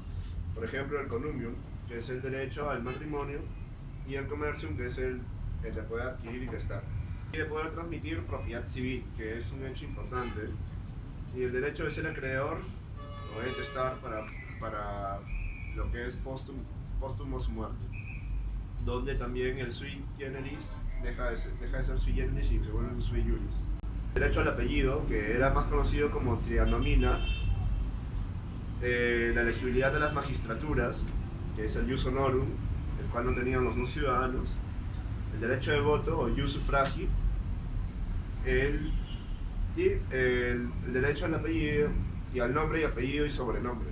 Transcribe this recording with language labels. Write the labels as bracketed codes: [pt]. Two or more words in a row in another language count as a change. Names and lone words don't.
[es] Por ejemplo, el connubium, que es el derecho al matrimonio, y el commercium, que es el de poder adquirir y testar. Y de poder transmitir propiedad civil, que es un hecho importante. Y el derecho de ser acreedor o de testar para lo que es póstumo su muerte, donde también el [la] sui generis [es] deja de ser [la] sui generis [es] y se vuelve un [la] sui juris. [es] Derecho al apellido, que era más conocido como trianomina. La elegibilidad de las magistraturas, que es el [la] ius honorum, [es] el cual no tenían los no ciudadanos. El derecho de voto o [la] ius suffragi, [es] el derecho al apellido y al nombre y apellido y sobrenombre.